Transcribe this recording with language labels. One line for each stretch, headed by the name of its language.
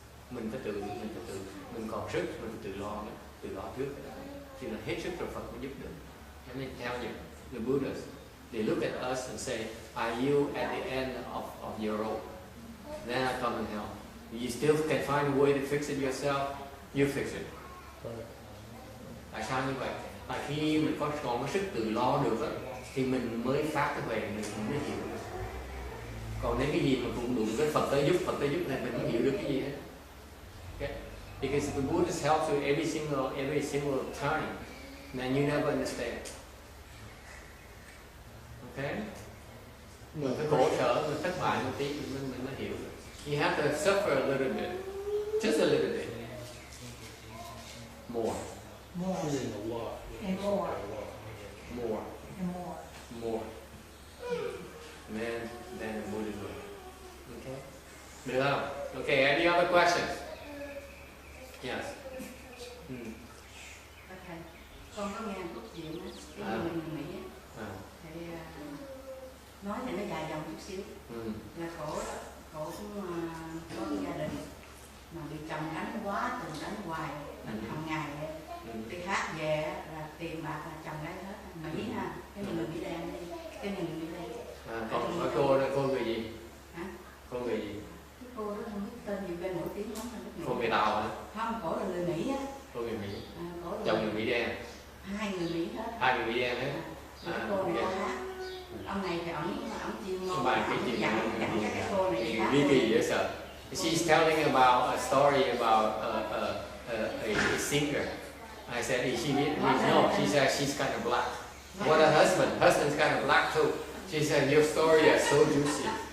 Vietnamese: Mình phải tự, mình còn sức, mình phải tự lo trước. Khi là hết sức rồi Phật mới giúp được.
English: Let me tell you, the Buddhas, they look at us and say, are you at the end of your rope? Then I come and help. You still can find a way to fix it yourself, you fix it.
Vietnamese: Tại sao như vậy? Tại khi mình còn có sức tự lo được đó, thì mình mới phát cái về, mình mới hiểu được. Còn nếu cái gì mà cũng đụng cái Phật tới giúp này mình không hiểu được cái gì hết.
English: Okay? Because the Buddha helps you every single time, then you never understand. Okay?
Vietnamese: Mình phải khổ sở, mình thất bại một tí mình mới hiểu.
English: You have to suffer a little bit, just a little bit, more. More. A lot. And more. More. And more. More. Then the Buddha will. Okay?
Vietnamese: Được không?
English: Okay, any other questions? Yes. Okay.
Vietnamese: Con có nghe câu chuyện á, cái người Mỹ á, thì nói thì nó dài dòng chút xíu. Là cổ cũng có cái gia đình mà bị chồng đánh quá, từng đánh hoài, đánh hàng ngày vậy. Đi hát về là tiền bạc là chồng lấy hết. Mỹ ha, cái người Mỹ đen đi, cái người Mỹ đen. Còn cô người gì? Hả? Cô người gì? Cái cô đó không biết tên gì, bên nổi tiếng lắm là nước Mỹ. Cô người Tàu hả? Không, cổ là người Mỹ á. Cô người Mỹ. Cổ là Chồng người Mỹ đen. hai người Mỹ hết. Hai người Mỹ đen hết. Cái cô này cô hát. Ông này thì ổng chuyên môn Bài cái chuyện dẫn cái cô này đi hát. Ly kỳ dễ sợ.
English: She's telling about a story about a singer. I said, is she Vietnamese? No, she said she's kind of black. What a husband. Husband's kind of black too. She said, your story is so juicy.